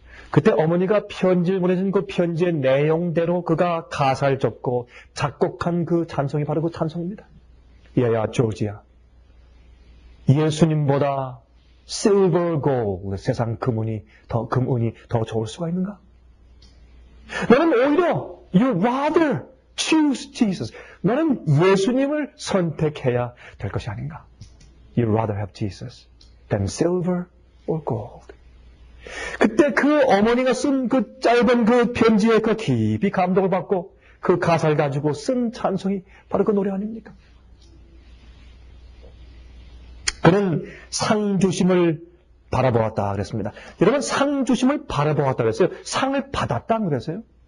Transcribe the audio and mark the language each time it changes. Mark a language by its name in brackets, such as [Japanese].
[Korean] 그때 어머니가 편지를 보내준 그 편지의 내용대로 그가 가사를 적고 작곡한 그 찬송이 바로 그 찬송입니다. 야야 조지야, 예수님보다 [English] silver gold, [Korean] 세상 금은이 더 좋을 수가 있는가? 너는 오히려 [English] you rather choose Jesus. [Korean] 너는 예수님을 선택해야 될 것이 아닌가? [English] You rather have Jesus than silver or gold. [Korean] 그때 그 어머니가 쓴 그 짧은 그 편지에 그 깊이 감동을 받고 그 가사를 가지고 쓴 찬송이 바로 그 노래 아닙니까? 그는 상 주심을 바라보았다 그랬습니다. 여러분, 상 주심을 바라보았다 그랬어요. 상을 받았다 그랬어요.